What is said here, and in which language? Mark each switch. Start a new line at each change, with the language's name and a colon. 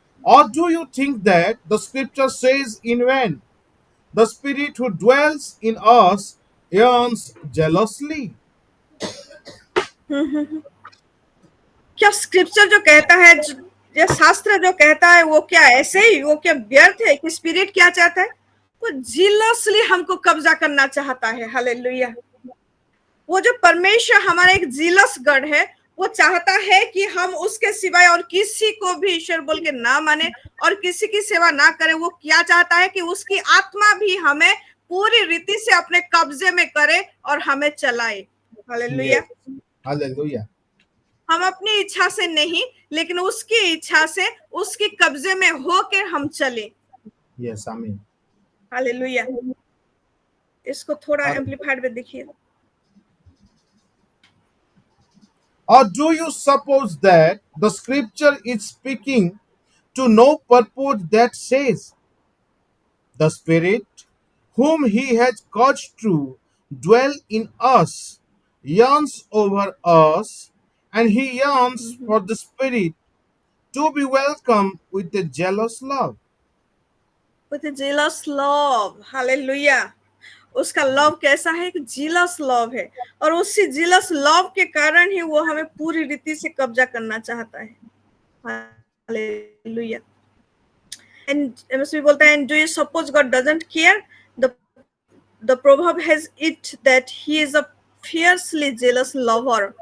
English: Or do you think that the scripture says in vain, the Spirit who dwells in us yearns jealously?
Hindi: क्या scripture जो कहता है, ये शास्त्र जो कहता है, वो क्या ऐसे ही, वो क्या व्यर्थ है? कि स्पिरिट क्या चाहता है? वो जीलसली हमको कब्जा करना चाहता है। हालेलुया। वो जो परमेश्वर हमारा एक जीलस गॉड है, वो चाहता है कि हम उसके सिवाय और किसी को भी ईश्वर बोल के ना माने और किसी की सेवा ना करें। वो क्या चाहता है कि उसकी आत्मा भी हमें पूरी रीति से अपने कब्जे में करे और हमें चलाए। हालेलुया।
English: Hallelujah.
Hindi: हम अपनी इच्छा से नहीं, लेकिन उसकी इच्छा से, उसके कब्जे में होकर हम चले।
English: Yes, Amen.
Hindi: हालेलुया। इसको थोड़ा एम्पलीफाइड में देखिए।
English: Or do you suppose that the scripture is speaking to no purport that says, the Spirit whom He has caused to dwell in us yearns over us, and He yearns for the Spirit to be welcomed with a jealous love? With a jealous love. Hallelujah.
Hindi: उसका love कैसा है? कि jealous love है, और उसी jealous love के कारण ही वो हमें पूरी रीति से कब्जा करना चाहता है। हालेलुया।
English: and MSV
Hindi: बोलता है,
English: And do you suppose God doesn't care? the proverb has it that he is a fiercely jealous lover.